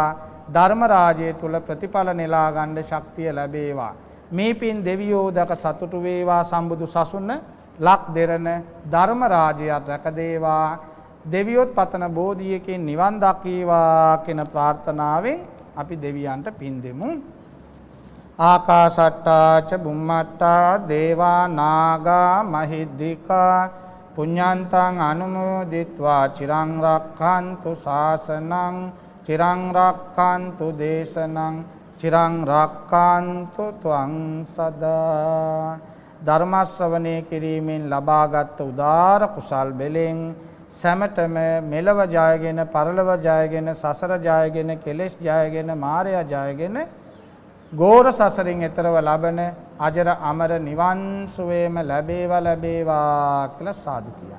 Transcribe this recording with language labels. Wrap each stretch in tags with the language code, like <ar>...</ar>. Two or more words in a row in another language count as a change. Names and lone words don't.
<si>ධර්ම රාජ්‍යය තුල ප්‍රතිඵල නෙලා ගන්න ශක්තිය ලැබේවා. මේ පින් දෙවියෝ දක සතුටු වේවා. සම්බුදු සසුන ලක් දෙරණ ධර්ම රාජ්‍යයට රැකදේවා. දෙවියොත් පතන බෝධියකින් නිවන් දකීවා කියන ප්‍රාර්ථනාවෙන් අපි දෙවියන්ට පින් දෙමු.</si> <pi>ආකාශට්ටා ච බුම්මට්ටා දේවා නාග මහිද්దికා පුඤ්ඤන්තං අනුමෝදිත්වා චිරං රක්ඛන්තු ශාසනං චිරං රක්ඛන්තු දේශනං චිරං රක්ඛන්තු ත්වං සදා.</pi> <si>ධර්ම ශ්‍රවණය කිරීමෙන් ලබාගත් උදාර කුසල් බෙලෙන් සැමටම මෙලව ජයගෙන පරලොව ජයගෙන සසර ජයගෙන කෙලෙස් ජයගෙන මායя ජයගෙන ගෝර සසරින් එතරව ලබන අජර අමර නිවන් සුවේම ලැබේවා කියලා සාදු කියනවා.</si>